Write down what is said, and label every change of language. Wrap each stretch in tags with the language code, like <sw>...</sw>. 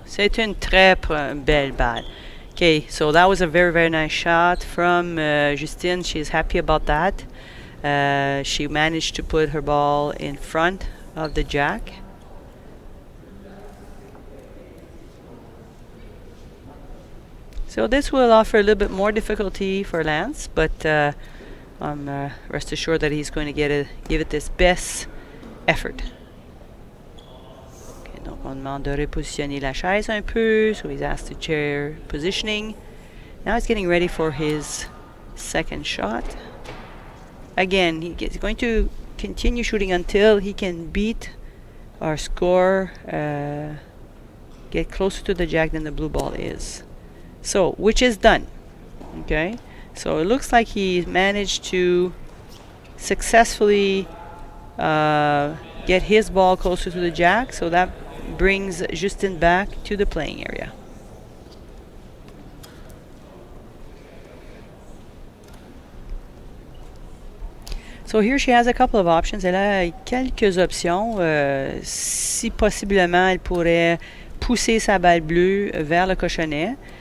<fr>C'est une très belle balle.</fr> <en>Okay, so that was a very, very nice shot from Justine. She's happy about that. She managed to put her ball in front of the jack. So this will offer a little bit more difficulty for Lance, but I'm rest assured that he's going to give it his best effort.</en> <fr>Donc, on demande de repositionner la chaise un peu.</fr> <en>So he's asked the chair positioning. Now he's getting ready for his second shot. Again, he's going to continue shooting until he can beat or score, get closer to the jack than the blue ball is. So, which is done. Okay? So it looks like he managed to successfully get his ball closer to the jack. So that brings Justine back to the playing area. So here she has a couple of options.</en> <fr>Elle a quelques options. Si possiblement, elle pourrait pousser sa balle bleue vers le cochonnet.</fr>